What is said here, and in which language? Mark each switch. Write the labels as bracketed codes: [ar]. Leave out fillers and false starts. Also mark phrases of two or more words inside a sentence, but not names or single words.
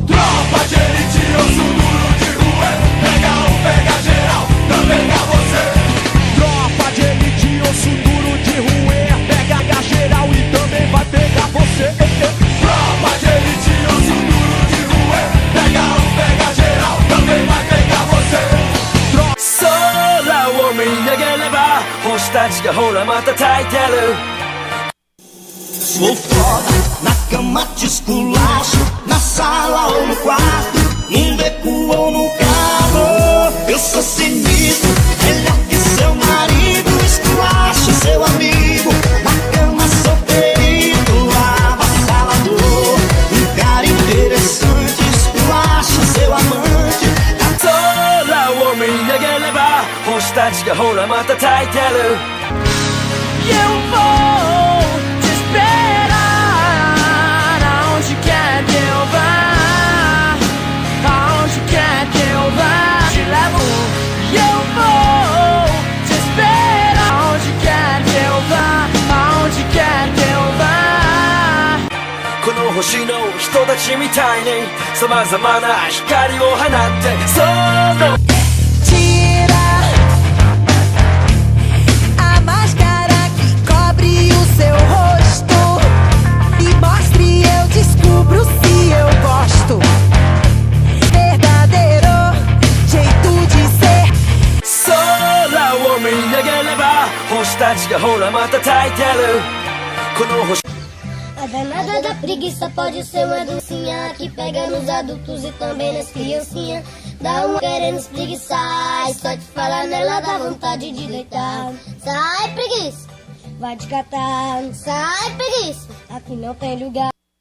[pt] tropa de elite, osso duro de rua. Pega um, pega geral, também pega você. tropa de elite, osso duro de rua. Pega geral e também vai pegar você. Tropa de elite, osso duro de rua. Pega um, pega geral, também vai pegar você. [ja] 空を見上げれば星たちがほらまた焚いてる [pt] Sou foda, na cama te esculacho, na sala ou no quarto, num beco ou no carro. Eu sou sinistro, melhor que seu marido, esculacho seu amigo. Na cama sou perito, avassalador, um cara interessante, esculacho seu amante. [ja] 空を見上げれば星たちがほらまた焚いてる [pt] Eu vou te esperar aonde quer que eu vá, aonde quer que eu vá, te levo. Eu vou te esperar aonde quer que eu vá, aonde quer que eu vá. [ja] この星の人たちみたいに様々な光を放ってその [pt] Tira a máscara que cobre o seu rosto e mostre, eu descubro se eu gosto. Verdadeiro jeito de ser. [ja] 空を見上げれば星たちがほらまた焚いてるこの星 [pt] A danada da preguiça pode ser uma docinha que pega nos adultos e também nas criancinhas. Dá uma querendo espreguiçar e só de falar nela dá vontade de deitar. Sai, preguiça, vai te catar. Sai, preguiça, aqui não tem lugar.